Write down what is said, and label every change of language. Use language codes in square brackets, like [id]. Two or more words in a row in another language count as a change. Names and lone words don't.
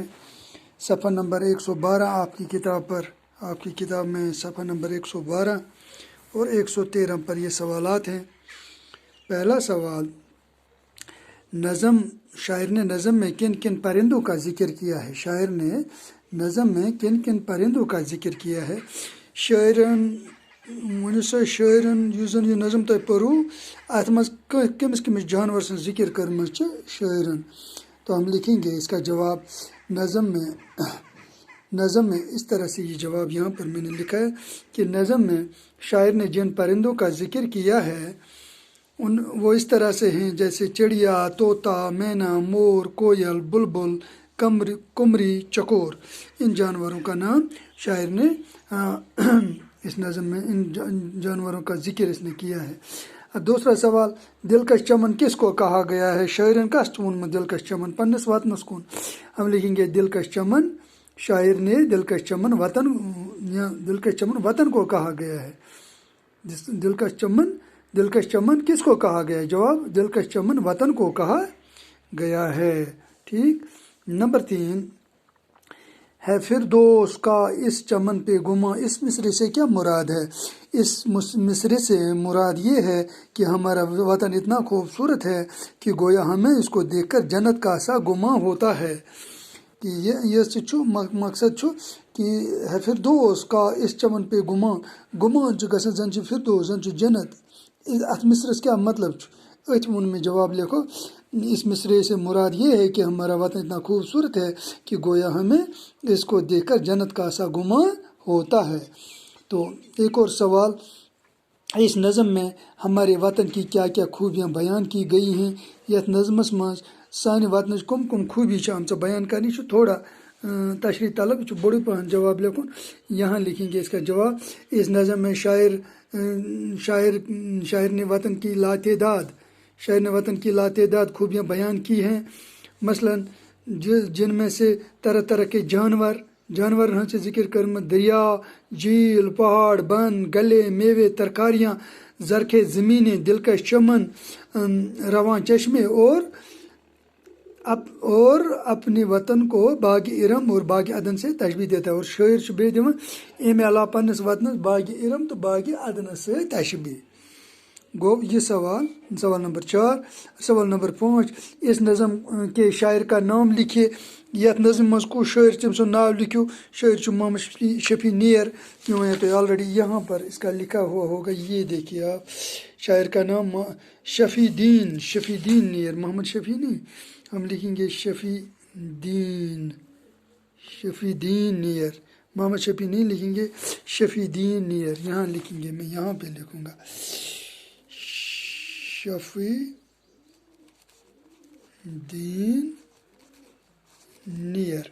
[ur] صفحہ نمبر 112 آپ کی کتاب میں صفحہ نمبر 112 اور 113 پر یہ سوالات ہیں۔ پہلا سوال، شاعر نے نظم میں کن کن پرندوں کا ذکر کیا ہے؟ شاعر نے نظم میں کن کن پرندوں کا ذکر کیا ہے؟ [ks] شاعرن ونیو سا شاعرن یُس زن یہ نظم تۄہہِ پٔرو اتھ منٛز کٔمِس کٔمِس جانور سٕنٛز ذکر کٔرمٕژ چھِ شاعرن؟ [ur] تو ہم لکھیں گے اس کا جواب نظم میں اس طرح سے یہ جواب یہاں پر میں نے لکھا ہے کہ نظم میں شاعر نے جن پرندوں کا ذکر کیا ہے وہ اس طرح سے ہیں، جیسے چڑیا، طوطا، مینا، مور، کوئل، بلبل، قمری، چکور۔ ان جانوروں کا نام شاعر نے اس نظم میں ان جانوروں کا ذکر اس نے کیا ہے۔ اب دوسرا سوال، دلکش چمن کس کو کہا گیا ہے؟ [ks] شاعرن کس ووٚنمُت دلکش چمن؟ پننس وطنس کن [ur] ہم لکھیں گے دلکش چمن، شاعر نے دلکش چمن وطن کو کہا گیا ہے۔ دلکش چمن کس کو کہا گیا ہے؟ جواب، دلکش چمن وطن کو کہا گیا ہے۔ ٹھیک۔ نمبر 3 ہے فردوس کا اس چمن پہ گما، اس مصرے سے کیا مراد ہے؟ اس مصرے سے مراد یہ ہے کہ ہمارا وطن اتنا خوبصورت ہے کہ گویا ہمیں اس کو دیکھ کر جنت کا سا گما ہوتا ہے۔ کہ یہ مقصد کہ ہے فردوس کا اس چمن پہ گما [ks] گسان زن فردوس زن جنت۔ ات مصرس کیا مطلب؟ ات وون [ur] میں جواب لکھو، اس مصرے سے مراد یہ ہے کہ ہمارا وطن اتنا خوبصورت ہے کہ گویا ہمیں اس کو دیکھ کر جنت کا سا گما ہوتا ہے۔ تو ایک اور سوال، اس نظم میں ہمارے وطن کی کیا کیا خوبیاں بیان کی گئی ہیں؟ [ks] یت نظمس مز سانہ وطنچ کم خوبی آمژ بیان کرنی، تھوڑا تشریح طلب، بڑی پہن جواب لکھن۔ [ur] یہاں لکھیں گے اس کا جواب، اس نظم میں شاعر نے وطن کی لاتعداد خوبیاں بیان کی ہیں، مثلا جن میں سے طرح طرح کے جانور ہن سے ذکر کرم، دریا، جھیل، پہاڑ، بن، گلے، میوے، ترکاریاں، زرخیز زمینیں، دلکش چمن، رواں چشمے اور اپنے وطن کو باغ ارم اور باغ عدن سے تشبیہ دیتا ہے۔ [ks] اور شاعر بیٚیہِ دِوان امہِ علاوہ پننس وطنس باغ ارم تو باغ عدنس سے تشبیہ۔ [ur] گو یہ سوال نمبر 4۔ سوال نمبر 5، اس نظم کے شاعر کا نام لکھیے۔ [ks] یتھ نظم مز کس شاعر تم سن ناو لکھو؟ [ur] شاعر محمد شفیع نیر، تو آلریڈی یہاں پر اس کا لکھا ہوا ہوگا، یہ دیکھیے آپ، شاعر کا نام شفیع دین نیر، محمد شفیع نہیں، ہم لکھیں گے شفیع دین نیر، محمد شفیع نہیں لکھیں گے، شفیع دین نیر یہاں لکھیں گے، میں یہاں پہ لکھوں گا شفیع دین نیر۔